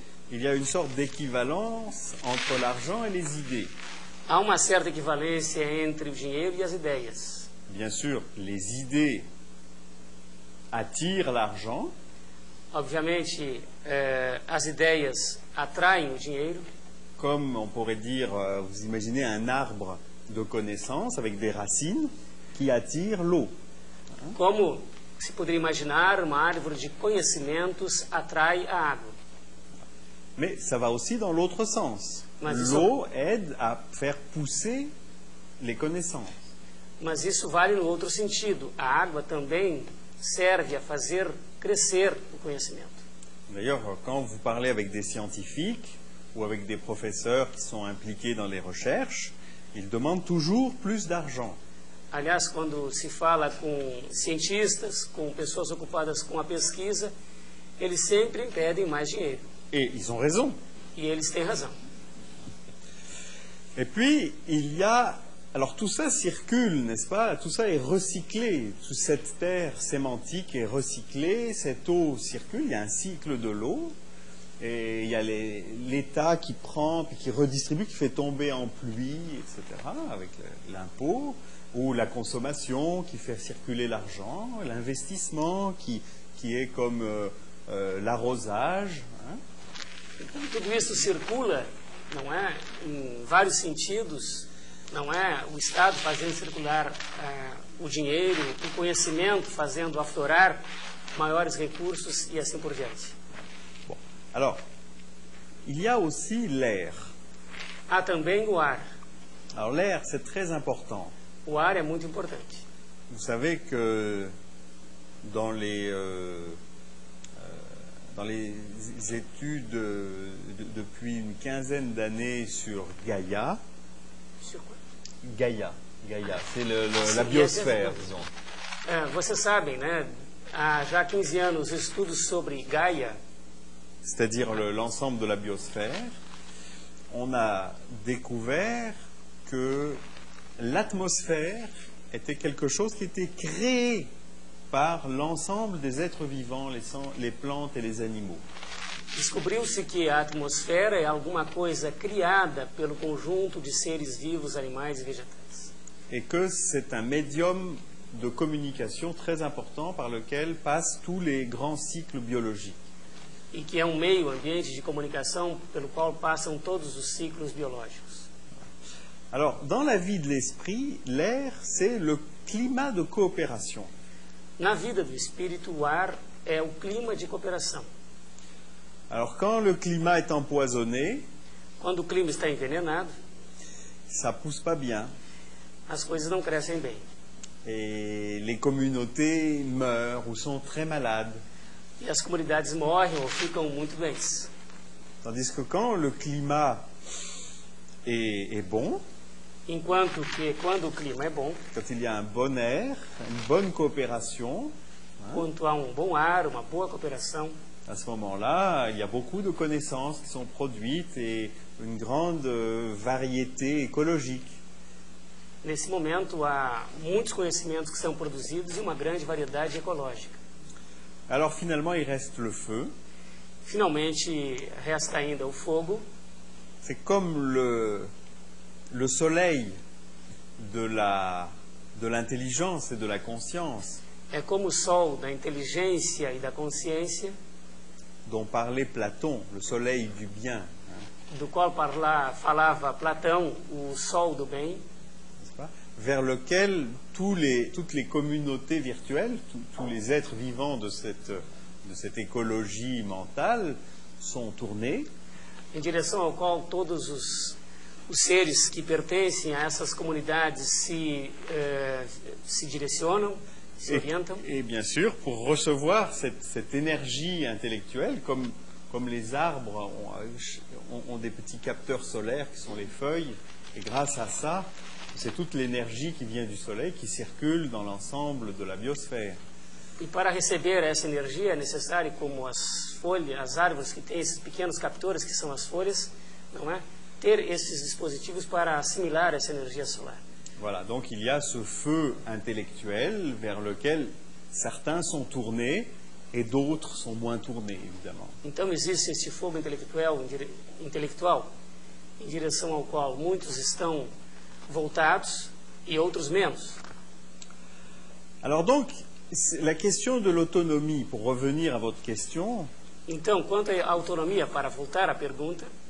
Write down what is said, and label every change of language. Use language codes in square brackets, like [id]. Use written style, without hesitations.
[fr] Il y a une sorte d'équivalence entre l'argent et les idées. [pt] Há uma certa equivalência entre o dinheiro e as ideias. [fr] Bien sûr, les idées attirent l'argent, [pt] Obviamente, as ideias atraem o dinheiro, [fr] comme on pourrait dire, vous imaginez un arbre de connaissances avec des racines qui attirent l'eau. [pt] como se poderia imaginar, uma árvore de conhecimentos atrai a água. [fr] Mais ça va aussi dans l'autre sens. Mais ils L'eau aide à faire pousser les connaissances. [pt] Mas isso vale no outro sentido. A água também serve a fazer crescer o conhecimento. [fr] D'ailleurs, quand vous parlez avec des scientifiques ou avec des professeurs qui sont impliqués dans les recherches, ils demandent toujours plus d'argent. [pt] Aliás, quando se fala com cientistas, com pessoas ocupadas com a pesquisa, eles sempre pedem mais dinheiro. [fr] Et ils ont raison. [pt] E eles têm razão. [fr] Et puis, il y a... Alors tout ça circule, n'est-ce pas? Tout ça est recyclé. Toute cette terre sémantique est recyclée, cette eau circule, il y a un cycle de l'eau, et il y a l'État qui prend, puis qui redistribue, qui fait tomber en pluie, etc., avec l'impôt, ou la consommation qui fait circuler l'argent, l'investissement qui est comme l'arrosage. Hein? [pt] Então, tudo isso circula, não é, em vários sentidos. Não é o Estado fazendo circular o dinheiro, o conhecimento fazendo aflorar maiores recursos e assim por diante. [fr] Bon. Alors, il y a aussi l'air. [pt] Há também o ar. [fr] Alors l'air, c'est très important. [pt] O ar é muito importante. [fr] Vous savez que dans les études depuis une quinzaine d'années sur Gaïa, Sur quoi? Gaïa, c'est la biosphère, disons. [pt] Vocês sabem, né? Há já 15 anos estudos sobre Gaia, [fr] C'est-à-dire l'ensemble de la biosphère. On a découvert que l'atmosphère était quelque chose qui était créé par l'ensemble des êtres vivants, les plantes et les animaux. [pt] descobriu-se que a atmosfera é alguma coisa criada pelo conjunto de seres vivos, animais e vegetais. [fr] Et que c'est un médium de communication très important par lequel passent tous les grands cycles biologiques. [pt] E que é um meio ambiente de comunicação pelo qual passam todos os ciclos biológicos. [fr] Alors, dans la vie de l'esprit, l'air, c'est le climat de coopération. [pt] Na vida do espírito, o ar é o clima de cooperação. [fr] Alors, quand le climat est empoisonné, [pt] Quando o clima está envenenado, [fr] ça pousse pas bien. [pt] as coisas não crescem bem. [fr] Et les communautés meurent ou sont très malades. [pt] E as comunidades morrem ou ficam muito doentes. [fr] Tandis que quand le climat est bon, [pt] Enquanto que, quando o clima é bom, [fr] quand il y a un bon air, une bonne coopération, [pt] quando há um bom ar, uma boa cooperação, [fr] à ce moment-là, il y a beaucoup de connaissances qui sont produites et une grande variété écologique. [pt] nesse momento há muitos conhecimentos que são produzidos e uma grande variedade ecológica. [fr] Alors finalement, il reste le feu. [pt] Finalmente, resta ainda o fogo. [fr] C'est comme le soleil de l'intelligence et de la conscience [pt] É como o sol da inteligência e da consciência, [fr] dont parlait Platon, le soleil du bien, [pt] do qual falava Platão, o sol do bem, [fr] n'est-ce pas, vers lequel toutes les communautés virtuelles, tous les êtres vivants de cette écologie mentale sont tournés. [pt] em direção ao qual todos os seres que pertencem a essas comunidades se direcionam, se orientam. [fr] Et bien sûr, pour recevoir cette énergie intellectuelle, comme les arbres ont des petits capteurs solaires qui sont les feuilles, et grâce à ça, c'est toute l'énergie qui vient du soleil qui circule dans l'ensemble de la biosphère. [pt] E para receber essa energia é necessário, como as folhas, as árvores que têm esses pequenos captores que são as folhas, não é? ter esses dispositivos para assimilar essa energia solar. [fr] Voilà, donc il y a ce feu intellectuel vers lequel certains sont tournés et d'autres sont moins tournés, évidemment. [pt] Então existe esse fogo intelectual em direção ao qual muitos estão voltados e outros menos. [fr] Alors donc, la question de l'autonomie, pour revenir à votre question, [pt] Então, quanto à autonomia, para voltar à pergunta,